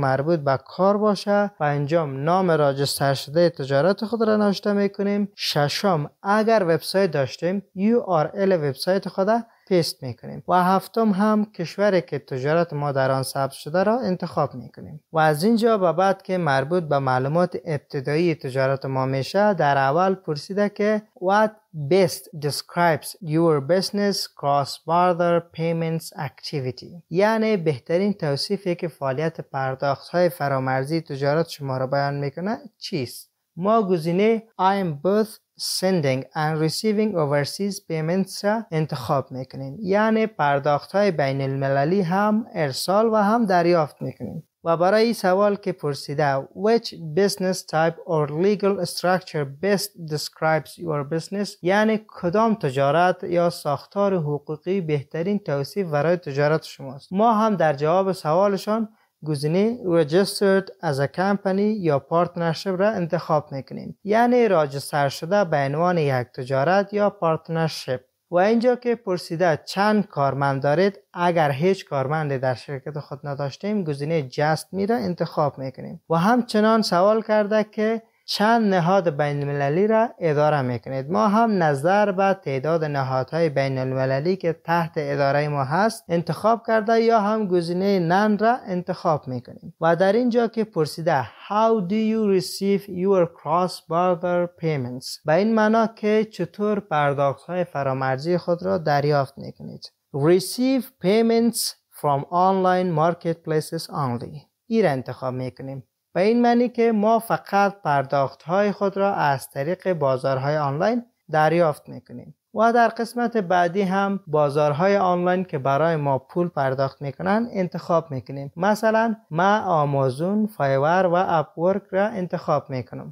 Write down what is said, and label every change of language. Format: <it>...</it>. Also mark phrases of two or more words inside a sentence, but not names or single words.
<fa>مربوط به کار باشه، پنجم نام راجستر شده تجارت خود را نوشته میکنیم، ششم اگر وبسایت داشتیم URL وبسایت خود پیست میکنیم و هفتم هم کشوری که تجارت ما در آن ثبت شده را انتخاب میکنیم و از اینجا به بعد که مربوط به معلومات ابتدایی تجارت ما میشه در اول پرسیده که</fa> <en>What best describes your business cross-border payments activity،</en> <fa>یعنی بهترین توصیفی که فعالیت پرداخت های فرامرزی تجارت شما را بیان میکنه چیست؟ ما گزینه</fa> <en>I am both sending and receiving overseas payments</en> <fa>را انتخاب میکنیم، یعنی پرداخت های بین المللی هم ارسال و هم دریافت میکنیم. و برای این سوال که پرسیده</fa> <en>Which business type or legal structure best describes your business،</en> <fa>یعنی کدام تجارت یا ساختار حقوقی بهترین توصیف برای تجارت شماست، ما هم در جواب سوالشان گزینه</fa> <en>Registered as a company</en> <fa>یا Partnership را انتخاب میکنیم، یعنی راجستر شده به عنوان یک تجارت یا پارتنرشپ. و اینجا که پرسیده چند کارمند دارید، اگر هیچ کارمندی در شرکت خود نداشتیم گزینه</fa> <en>Just Me</en> <fa>را انتخاب میکنیم و همچنان سوال کرده که چند نهاد بین المللی را اداره میکنید. ما هم نظر به تعداد نهادهای بین المللی که تحت اداره ما هست انتخاب کرده یا هم گزینه نن را انتخاب میکنیم و در اینجا که پرسیده</fa> <en>How do you receive your cross-border payments،</en> <fa>به این معنا که چطور پرداخت‌های فرامرزی خود را دریافت میکنید.</fa> <en>Receive payments from online marketplaces only،</en> <fa>این را انتخاب میکنیم. به این معنی که ما فقط پرداخت‌های خود را از طریق بازارهای آنلاین دریافت میکنیم و در قسمت بعدی هم بازارهای آنلاین که برای ما پول پرداخت میکنن انتخاب میکنیم. مثلا ما آمازون، فایور و اپورک را انتخاب میکنم.</fa>